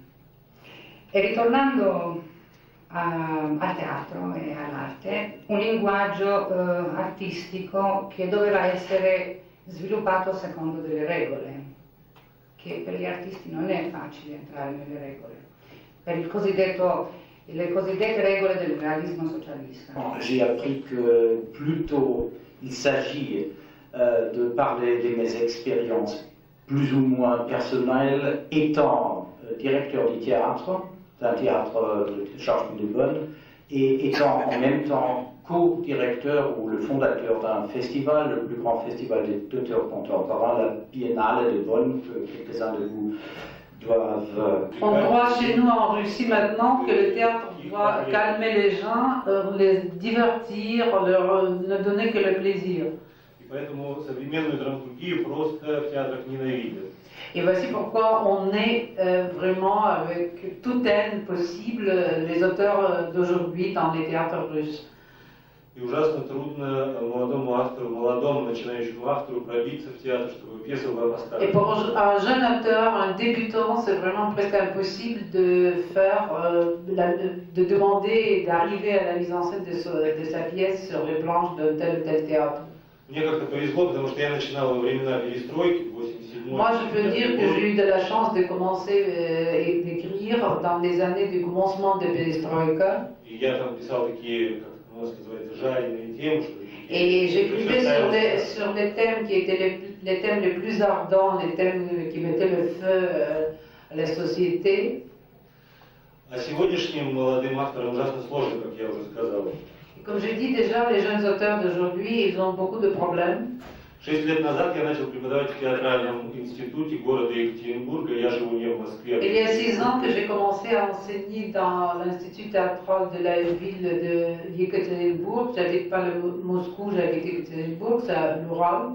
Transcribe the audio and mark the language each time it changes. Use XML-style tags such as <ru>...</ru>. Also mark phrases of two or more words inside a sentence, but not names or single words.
<it>E ritornando al teatro e all'arte, un linguaggio artistico che doveva essere sviluppato secondo delle regole, che per gli artisti non è facile entrare nelle regole, per le cosiddette regole del realismo socialista.</it> <fr>J'ai appris que plutôt il s'agit de parler de mes expériences plus ou moins personnelles étant directeur du théâtre, d'un théâtre de Georges de Bonne, et étant en même temps co-directeur ou le fondateur d'un festival, le plus grand festival d'auteurs contemporains, la Biennale de Bonn, que quelques-uns de vous doivent... On croit chez nous en Russie maintenant que le théâtre doit calmer les gens, les divertir, ne donner que le plaisir.</fr> <ru>Поэтому современную драматургию просто в театрах ненавидят.</ru> <fr>Et voici pourquoi on est vraiment avec toute haine possible les auteurs d'aujourd'hui dans les théâtres russes.</fr> <ru>И ужасно трудно молодому автору, молодому начинающему автору пробиться в театр, чтобы пьеса была поставлена.</ru> <fr>Et pour un jeune auteur, un débutant, c'est vraiment presque impossible de faire, de demander et d'arriver à la mise en scène de sa pièce sur les planches d'un tel ou tel théâtre.</fr> <ru>Мне как-то повезло, потому что я начинал во времена перестройки, в 87</ru> <fr>Moi, je peux dire que j'ai eu de la chance de commencer et d'écrire dans les années du commencement de Perestroïka.</fr> <ru>И я там писал такие, как у нас называется, жареные темы, что ли.</ru> <fr>Et j'écrivais sur les thèmes qui étaient les thèmes les plus ardents, les thèmes qui mettaient le feu à la société.</fr> <ru>А сегодняшним молодым авторам ужасно сложно, как я уже сказал.</ru> <fr>Et comme je dis déjà, les jeunes auteurs d'aujourd'hui, ils ont beaucoup de problèmes.</fr> <ru>6 лет назад я начал преподавать в театральном институте города Екатеринбурга, я живу не в Москве.</ru> <fr>Il y a 6 ans que j'ai commencé à enseigner dans l'Institut théâtral de la ville de Yekaterinbourg. J'habite pas le Moscou, j'habite Yekaterinbourg, c'est à l'Ural.</fr>